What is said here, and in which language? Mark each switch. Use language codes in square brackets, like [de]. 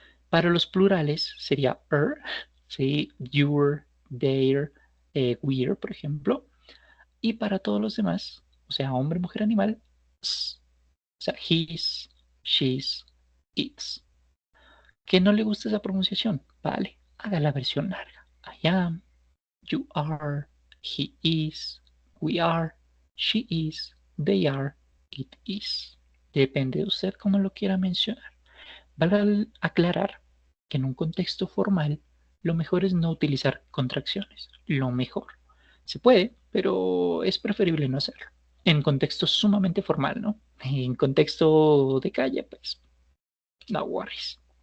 [es] Para los plurales sería ¿sí? Your, their, we're, por ejemplo. Y para todos los demás, o sea, hombre, mujer, animal, s, o sea, his, she's, its. ¿Que no le gusta esa pronunciación? Vale, haga la versión larga. [en] I am, you are, he is, we are, she is, they are, it is. [es] Depende de usted cómo lo quiera mencionar. Vale aclarar que en un contexto formal lo mejor es no utilizar contracciones. Lo mejor. Se puede, pero es preferible no hacerlo. En contexto sumamente formal, ¿no? En contexto de calle, pues, [en] no worries.